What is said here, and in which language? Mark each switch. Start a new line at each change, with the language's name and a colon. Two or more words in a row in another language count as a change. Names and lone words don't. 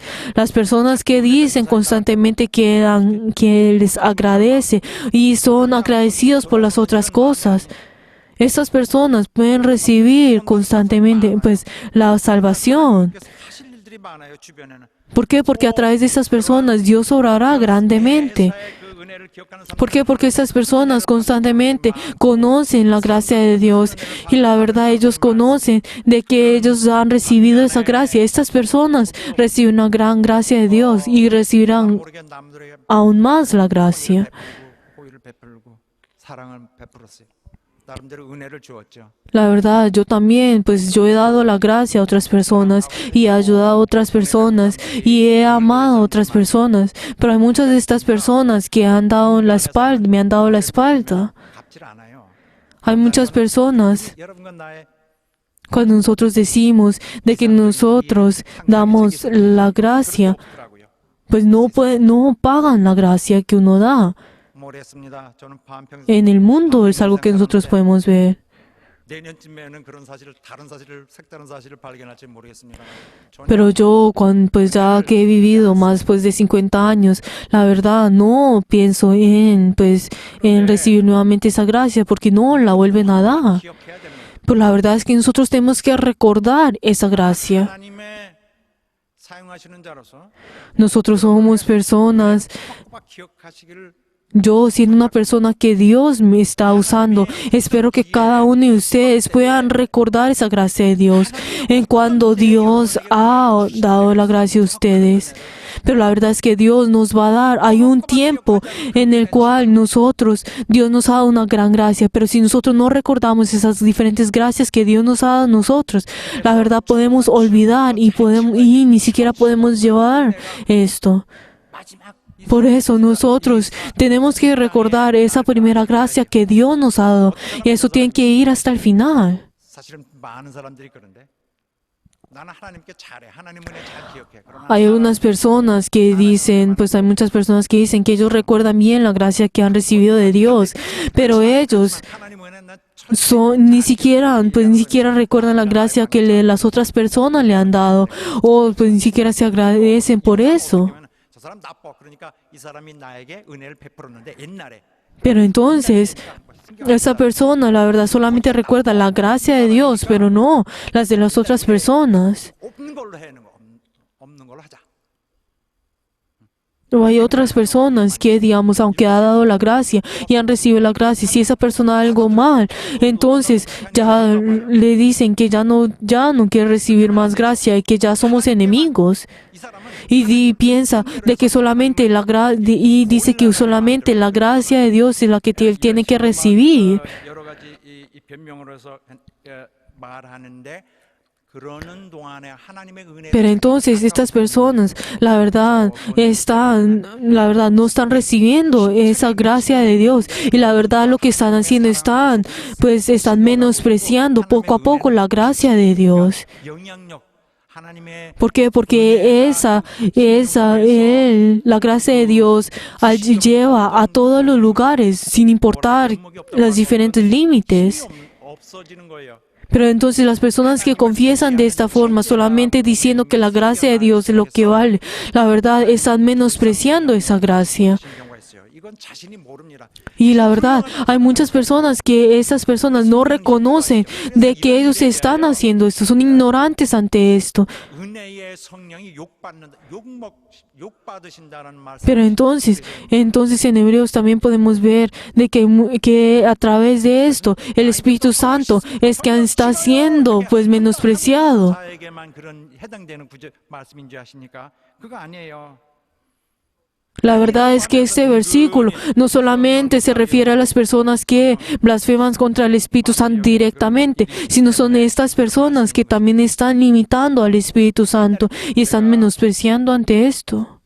Spanish: Las personas que dicen constantemente que les agradece y son agradecidos por las otras cosas. Estas personas pueden recibir constantemente pues la salvación.
Korean: 하실 일들이 많아요 주변에는.
Spanish: ¿Por qué? Porque a través de estas personas Dios obrará grandemente.
Korean: 그 은혜를 기억하는 사람
Spanish: ¿Por qué? Porque estas personas constantemente conocen la gracia de Dios y la verdad ellos conocen de que ellos han recibido esa gracia. Estas personas reciben una gran gracia de Dios y recibirán
Korean: 모르게 남들에게
Spanish: aún más la gracia.
Korean: 호의를 베풀고 사랑을 베풀었어요. 나름대로 은혜를 주었죠.
Spanish: La verdad, yo también, pues yo he dado la gracia a otras personas y he ayudado a otras personas y he amado a otras personas. Pero hay muchas de estas personas que han dado la espalda, me han dado la espalda.
Korean: 갚질 않아요.
Spanish: Hay muchas personas
Korean: 여러분과 나의
Spanish: cuando nosotros decimos de que nosotros damos la gracia,
Korean: 없더라고요.
Spanish: pues no pagan la gracia que uno da.
Korean: 모르겠습니다. 저는 반평생
Spanish: En el mundo es algo que nosotros podemos ver.
Korean: 내년쯤에는 그런 사실을 다른 사실을 색다른 사실을 발견할지 모르겠습니다. 전혀
Spanish: Pero yo, pues ya que he vivido más pues de 50 años, la verdad no pienso en recibir nuevamente esa gracia porque no la vuelven a dar.
Korean: 기억해야 됩니다.
Spanish: Pero la verdad es que nosotros tenemos que recordar esa gracia.
Korean: 하나님의 사용하시는 자로서
Spanish: Nosotros somos personas
Korean: 꼭 기억하시기를
Spanish: Yo, siendo una persona que Dios me está usando, espero que cada uno de ustedes puedan recordar esa gracia de Dios en cuando Dios ha dado la gracia a ustedes. Pero la verdad es que Dios nos va a dar. Hay un tiempo en el cual Dios nos ha dado una gran gracia, pero si nosotros no recordamos esas diferentes gracias que Dios nos ha dado a nosotros, la verdad podemos olvidar y ni siquiera podemos llevar esto. Por eso nosotros tenemos que recordar esa primera gracia que Dios nos ha dado y eso tiene que ir hasta el final.
Korean: 사실은 많은 사람들이 그런데 나는 하나님께 잘해. 하나님 은혜 잘 기억해. 그러나
Spanish: Hay unas personas que dicen, pues hay muchas personas que dicen que ellos recuerdan bien la gracia que han recibido de Dios, pero ellos
Korean: 하나님 은혜 난
Spanish: ni siquiera recuerdan la gracia que las otras personas le han dado o pues ni siquiera se agradecen por eso.
Korean: 저 사람 나빠. 그러니까 이 사람이 나에게 은혜를 베풀었는데 옛날에
Spanish: Pero entonces, esa persona, la verdad, solamente recuerda la gracia de Dios, pero no las de las otras personas.
Korean: 없는 걸로 해는 거 없는 걸로 하자.
Spanish: O hay otras personas que, digamos, aunque ha dado la gracia y han recibido la gracia, si esa persona algo mal, entonces ya le dicen que ya no quiere recibir más gracia y que ya somos enemigos.
Korean: 이 사람은
Spanish: Y piensa de que solamente y dice que solamente la gracia de Dios es la que él tiene que recibir.
Korean: 여러 가지 이 변명으로 해서 말하는데 그러는 동안에 하나님의 은혜
Spanish: Pero entonces estas personas, la verdad, no están recibiendo esa gracia de Dios y la verdad lo que están haciendo están menospreciando poco a poco la gracia de Dios.
Korean: 영향력 하나님의
Spanish: ¿Por qué? Porque la gracia de Dios lleva a todos los lugares sin importar los diferentes límites.
Korean: 없어지는 거예요.
Spanish: Pero entonces las personas que confiesan de esta forma, solamente diciendo que la gracia de Dios es lo que vale, la verdad están menospreciando esa gracia.
Korean: 경우가 있어요. 이건 자신이 모릅니다.
Spanish: Y la verdad, hay muchas personas que esas personas no reconocen de que ellos están haciendo esto, son ignorantes ante esto.
Korean: 은혜의 성령이 욕받으신다는 말씀.
Spanish: Pero entonces en Hebreos también podemos ver de que a través de esto el Espíritu Santo es que está siendo pues menospreciado.
Korean: 자에게만 그런 해당되는 말씀인 줄 아십니까? 그거 아니에요.
Spanish: La verdad es que este versículo no solamente se refiere a las personas que blasfeman contra el Espíritu Santo directamente, sino son estas personas que también están limitando al Espíritu Santo y están menospreciando ante esto.